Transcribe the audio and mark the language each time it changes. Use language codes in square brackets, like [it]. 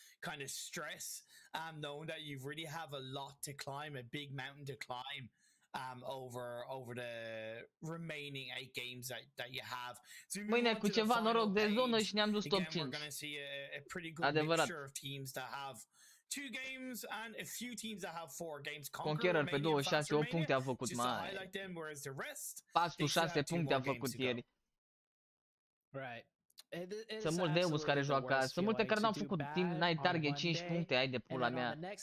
[en] Kind of stress, knowing that you really have a lot to climb, a big mountain to climb, over the remaining 8 games that you have. So [ro] mâine cu ceva noroc de zonă și ne-am dus top 5. [en] We're going to see a pretty good mixture of teams that have 2 games and a few teams that have 4 games. [ro] Conqueror pe 26, 8 puncte a făcut, mai. Pastul 6 puncte a făcut ieri. [en] Right. [ro] Sunt mulți Deus care joacă azi. Sunt multe care n-au făcut team night target 5 puncte, ai de pula mea.